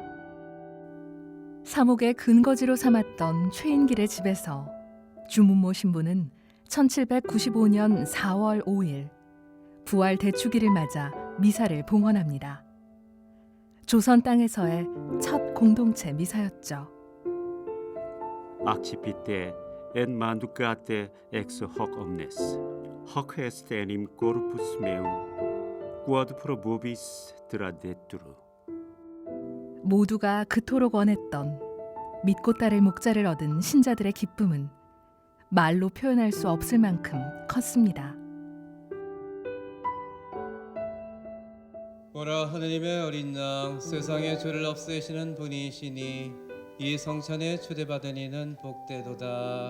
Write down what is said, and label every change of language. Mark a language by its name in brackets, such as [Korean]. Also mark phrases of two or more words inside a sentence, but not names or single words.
[Korean] 사목의 근거지로 삼았던 최인길의 집에서 주문모 신부는 1795년 4월 5일 부활 대축일을 맞아 미사를 봉헌합니다. 조선 땅에서의 첫 공동체 미사였죠. 악취빛 때 [Latin] et manducate ex hoc omnes, hoc est enim corpus meum, quod pro vobis traditur. [Korean] 모두가 그토록 원했던 믿고 따를 목자를 얻은 신자들의 기쁨은 말로 표현할 수 없을 만큼 컸습니다. 보라, 하느님의 어린 양, 세상의 죄를 없애시는 분이시니 이 성찬에 초대받은 이는 복되도다.